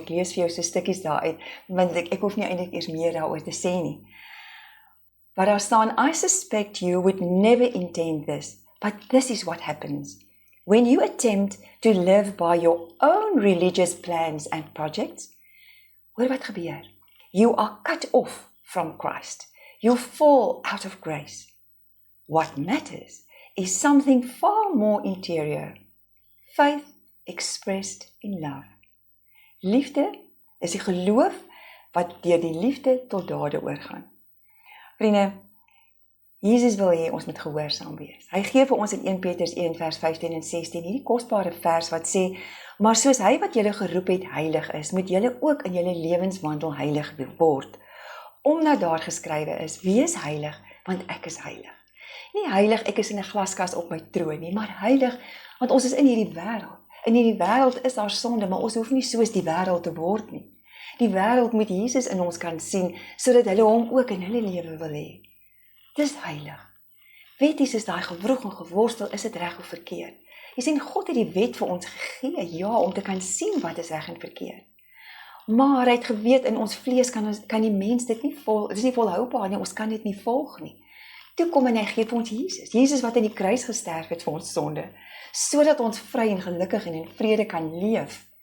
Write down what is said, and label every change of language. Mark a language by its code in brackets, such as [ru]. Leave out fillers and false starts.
[af] Ek lees vir jou so stukkies daaruit, want ek hoef nie eintlik eers meer daaroor te sê nie. Waar daar staan, [en] I suspect you would never intend this, but this is what happens. When you attempt to live by your own religious plans and projects, [af] hoor wat gebeur. [en] You are cut off from Christ. You fall out of grace. What matters is something far more interior. Faith expressed in love. [af] Liefde is die geloof wat deur die liefde tot dade oorgaan. Vriende, Jesus wil hê ons moet gehoorsaam wees. Hy gee vir ons in 1 Petrus 1 vers 15 en 16 hierdie kosbare vers wat sê, Maar soos hy wat julle geroep het heilig is, moet julle ook in julle lewenswandel heilig word. Omdat daar geskrywe is, wees heilig, want ek is heilig. Nie heilig, ek is in 'n glaskas op my troon nie, maar heilig, want ons is in hierdie wêreld. In hierdie wêreld is daar sonde, maar ons hoef nie soos die wêreld te word nie. Die wêreld moet Jesus in ons kan sien, sodat hulle hom ook in hulle lewe wil hê. Dis heilig. Wetties is daai gewroeg en geworstel, is dit reg of verkeerd? Jy sien, God het die wet vir ons gegee, ja, om te kan sien wat is reg en verkeerd. Maar hy het geweet, in ons vlees kan die mens dit nie volg, dit is nie volhoubaar nie, ons kan dit nie volg nie. Toe kom en hy gee vir ons Jesus wat in die kruis gesterf het vir ons sonde, sodat ons vry en gelukkig en in vrede kan leef,